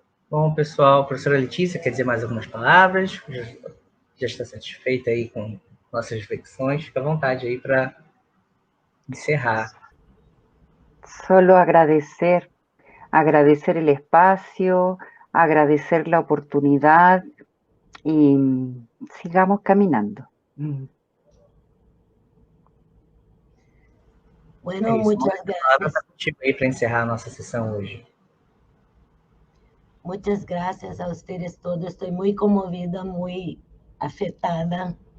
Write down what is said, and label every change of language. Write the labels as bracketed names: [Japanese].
[Portuguese] Bom, pessoal, professora Letícia, quer dizer mais algumas palavras? Já está satisfeita aí com nossas reflexões? Fica à vontade aí para encerrar. [Spanish] Solo agradecer el espacio, agradecer la oportunidad y sigamos caminando. Bueno, muchas gracias. [Portuguese] Aí para encerrar a nossa sessão hoje. [Spanish] Muchas gracias a ustedes todos. Estoy muy conmovida, muy afectada.